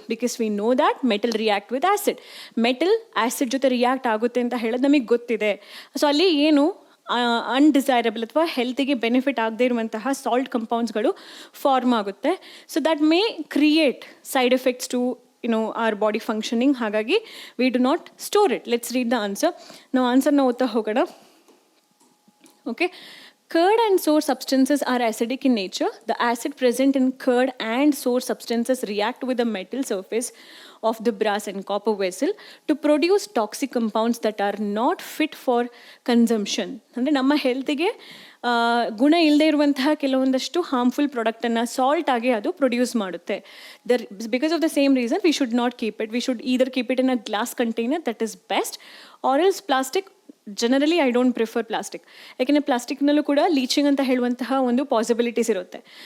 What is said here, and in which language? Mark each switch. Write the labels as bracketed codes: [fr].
[en] Because we know that metal react with acid. [kn] Metal acid ಜೊತೆ react ಆಗುತ್ತೆ ಅಂತ ಹೇಳೋದು ನಮಗೆ ಗೊತ್ತಿದೆ. ಸೊ ಅಲ್ಲಿ ಏನು ಅನ್ಡಿಸೈರಬಲ್ ಅಥವಾ ಹೆಲ್ತಿಗೆ ಬೆನಿಫಿಟ್ ಆಗದೇ ಇರುವಂತಹ ಸಾಲ್ಟ್ ಕಂಪೌಂಡ್ಸ್ಗಳು ಫಾರ್ಮ್ ಆಗುತ್ತೆ. [en] So that may create side effects to our body functioning. ಹಾಗಾಗಿ we do not store it. Let's read the answer. [kn] ನಾವು ಆನ್ಸರ್ನ ಓದ್ತಾ ಹೋಗೋಣ. [en] Okay. Curd and sour substances are acidic in nature. The acid present in curd and sour substances react with the metal surface of the brass and copper vessel to produce toxic compounds that are not fit for consumption. [kn] ಅಂದರೆ ನಮ್ಮ ಹೆಲ್ತಿಗೆ ಗುಣ ಇಲ್ಲದೆ ಇರುವಂತಹ ಕೆಲವೊಂದಷ್ಟು harmful ಪ್ರಾಡಕ್ಟನ್ನು salt ಆಗಿ ಅದು ಪ್ರೊಡ್ಯೂಸ್ ಮಾಡುತ್ತೆ. [en] Because of the same reason we should not keep it. We should either keep it in a glass container, that is best, or else plastic. [kn] Generally [en] I don't prefer plastic, [kn] ಯಾಕೆಂದರೆ ಪ್ಲಾಸ್ಟಿಕ್ನಲ್ಲೂ ಕೂಡ leaching ಅಂತ ಹೇಳುವಂತಹ ಒಂದು possibilities ಇರುತ್ತೆ.